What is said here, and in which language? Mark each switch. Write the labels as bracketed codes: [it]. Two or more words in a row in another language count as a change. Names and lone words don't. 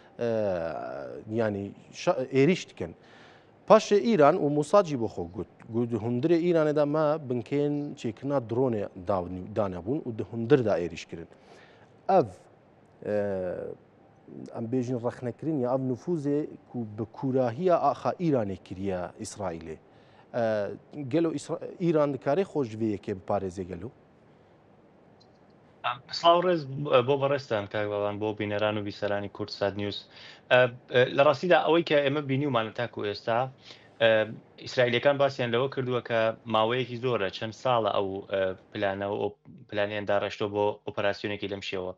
[ku] yanî êriş dikin paşê İran û Mossad jî bo xwe got hundirê İranê de me binkên çêkirina dronê danebûn û di hundir de êriş kirin ev em bêjin rexnekirin ya ev nüfuzê ku bi kûrahiya axa İranê kiriye İsraîlê gelo İran dikarê xwe ji vê yekê biparêze gelo [ckb] سڵاو ڕێز بۆ بەڕێستان کاکباوان بۆ بینەران و بیسەرانی کورتسات نیوز لە ڕاستیدا ئەوەی کە ئێمە بینیومانە تاکو ئێستا ئیسرائیلەکان باسییان لەوە کردووە کە ماوەیەکی زۆرە چەند ساڵە ئەو پلانەوە پلانیان داڕشتۆ بۆ ئۆپەراسیۆنێکی لەم شێوە